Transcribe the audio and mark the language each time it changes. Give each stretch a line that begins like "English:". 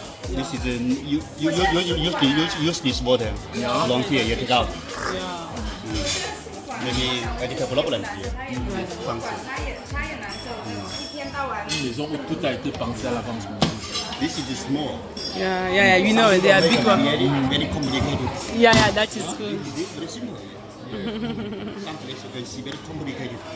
English: This is you use this water from here. You take out. Maybe a little problem here. Function.
French: Une maison où tout a été pensé à l'avance.
English: This is small. Yeah, you know, they are big one. Very complicated. Yeah, that is good. This is very simple. Some places you can see very complicated.